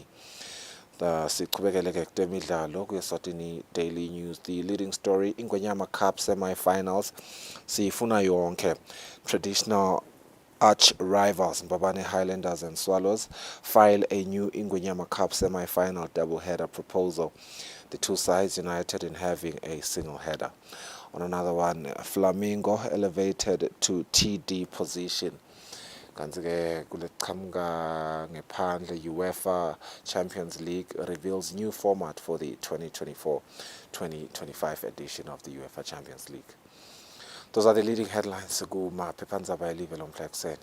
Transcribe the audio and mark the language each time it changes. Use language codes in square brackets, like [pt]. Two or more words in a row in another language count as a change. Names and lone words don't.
[en] The Eswatini Daily News, the leading story, Ingwenyama Cup semi-finals, [ss] Sifuna Yonke, [en] traditional arch rivals Mbabane Highlanders and Swallows file a new Ingwenyama Cup semi-final double-header proposal. The two sides united in having a single header. On another one, Flamingo elevated to TD position. [ss] Kanzi-ke kuleqhamuka ngephandle [en] UEFA Champions League reveals new format for the 2024-2025 edition of the UEFA Champions League. Those are the leading headlines [ss] kumaphephandaba elive lomhla ekuseni.